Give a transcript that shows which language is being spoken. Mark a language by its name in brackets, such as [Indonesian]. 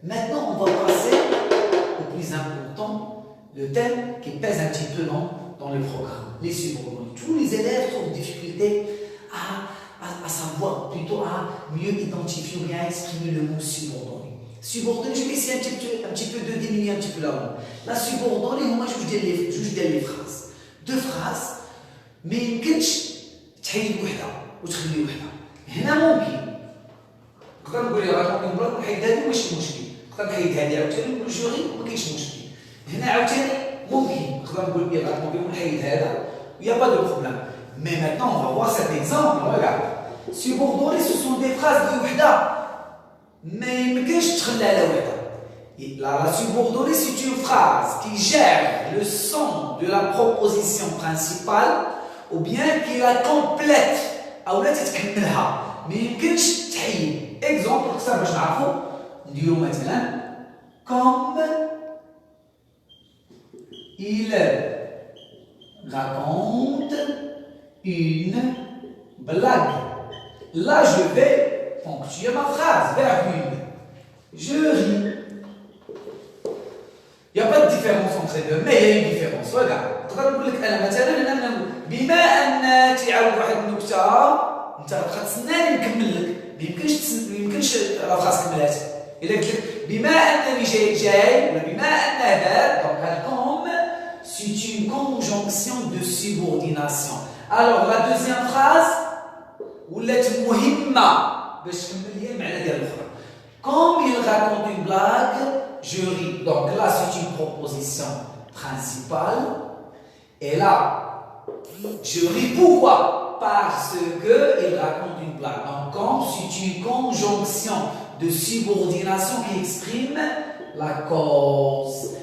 [French] Maintenant, on va passer au plus important, le thème qui pèse un petit peu dans le programme, les subordonnés. Tous les élèves ont des difficultés à savoir, plutôt à mieux identifier ou bien exprimer le mot subordonné. Subordonné, je vais essayer un petit peu de diminuer un petit peu là-haut. La subordonnée, moi je vous dis les phrases. [Arabic] Deux phrases, mais يمكنش تحيد وحده وتخلي وحده. هنا ممكن. نقدر نقول لي راه ممكن نقول نحيد هذه ماشي مشكل. نقدر نحيد هذه عاوتاني نقول جوري وما كاينش مشكل. هنا عاوتاني ممكن نقدر نقول لي راه ممكن نحيد هذا ويا با دو بروبليم. [French] Mais maintenant on va voir cet exemple. Regarde. Subordonné, ce sont des phrases de وحده. [Arabic] Mais يمكنش تخلى على وحده. [French] La subordonnée, c'est une phrase qui gère le son de la proposition principale ou bien qui la complète ou لا تتكملها ما يمكنش تحيد. [Arabic] exemple كثر باش نعرفوا نديروا مثلا comme il raconte une blague. [French] Là je vais ponctuer ma phrase, virgule. Je ris. Il n'y a pas de différence entre les deux, mais il y a une différence. [Arabic] Regarde, نقدر نقول لك انا مثلا انا بما ان تعاود واحد النكته انت غتبقى تسناني نكمل لك، ما يمكنش لا فراس كملات. الا قلت لك بما انني جاي ولا بما ان دار، دونك هاد كوم c'est une conjonction de subordination. Alors la deuxième phrase ولات مهمه باش تكمل لي المعنى ديال الاخرى. [French] Comme il raconte une blague, je ris. Donc là, c'est une proposition principale. Et là, je ris pourquoi? Parce qu'il raconte une blague. Donc, comme c'est une conjonction de subordination qui exprime la cause.